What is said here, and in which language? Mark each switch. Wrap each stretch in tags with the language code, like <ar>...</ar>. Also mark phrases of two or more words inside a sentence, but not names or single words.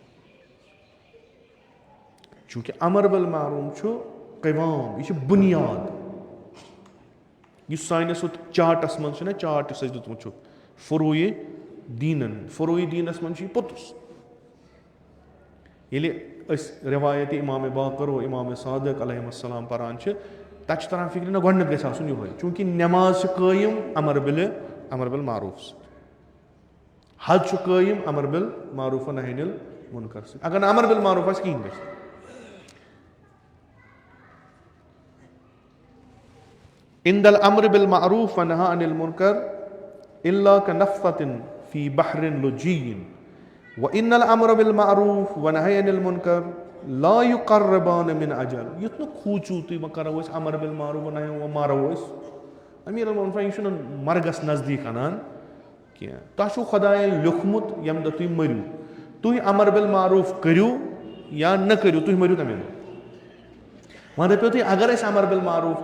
<ks>چوٗنٛکہِ</ks> <ar>امر بالمعروف</ar> <ks>چھُ قوام یہِ چھِ بُنیاد یُس سٲنِس ہُتھ چاٹس منٛز چھُنہ چاٹ یُس اَسہِ دیُتمُت چھُکھ فروٗعی دیٖنن فروٗعی دیٖنس منٛز چھُ یہِ پوٚتُس ییٚلہِ أسۍ رِوایتِ امامِ باقر و امامِ صادق علیہ السلام پران چھِ تتہِ چھُ تران فِکرِ نہ گۄڈٕنیتھ گژھِ آسُن یِہوے چوٗنٛکہِ نٮ۪ماز چھِ قٲیِم</ks> <ar>امر بالمعروف</ar> <ks>سۭتۍ حج چھُ قٲیِم</ks> <ar>امر بالمعروف و نہی انل منکر</ar> <ks>سۭتۍ اگر نہٕ</ks> <ar>امر بالمعروف</ar> <ks>آسہِ کِہینۍ گژھِ</ks> <ar>عند الامر بالمعروف و نہی عن المنکر الا كنفثة في بحر لجي وان الامر بالمعروف و نہی عن المنکر لا يقربان من اجل</ar> <ks>یُتھ نہٕ خوٗژوٗتٕے وۄنۍ کرو أسۍ امر بالمعروف و نہی وۄنۍ مرو أسۍ امیر المومنیٖن یہِ چھُنہٕ مرگس نزدیٖک انان کینٛہہ تۄہہِ چھُو خۄدایَن لیوٗکھمُت ییٚمہِ دۄہ تُہۍ مٔرِو تُہۍ</ks> <ar>امر بالمعروف</ar> <ks>کٔرِو یا نہ کٔرِو تُہۍ مٔرِو تمے دۄہ وۄنۍ دٔپِو تُہۍ اگر أسۍ</ks> <ar>امر بالمعروف</ar>